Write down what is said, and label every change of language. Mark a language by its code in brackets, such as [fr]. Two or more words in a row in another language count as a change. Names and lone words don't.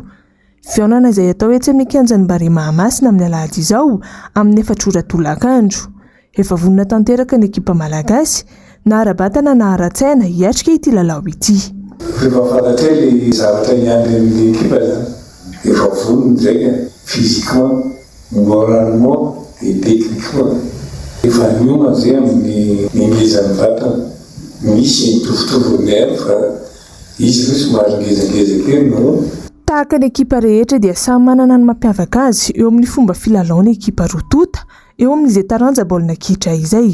[mg] Fihaonana izay atao etsy amin'ny kianjan'ny Bare Mahamasina amin'ny alahady izao amin'ny 4 ora tolakandro. Efa vonona tanteraka ny ekipa malagasy na ara-batana na ara-tsaina hiatrika ity lalao ity. Rehefa fantatra ilay zavatra niandry amin'ny ekipa zany, efa vonona zay [fr] physiquement, moralement et techniquement. [mg] Efa nioma zay amin'ny ngezan'ny vatana, misy mitovitovy nerf fa izy hoe somary ngezangeza kely no. Tahaka ny ekipa rehetra dia samy manana ny mampiavaka azy eo amin'ny fomba filalaon'ny ekipa rotota eo amin'izay taranja baolina kitra izay.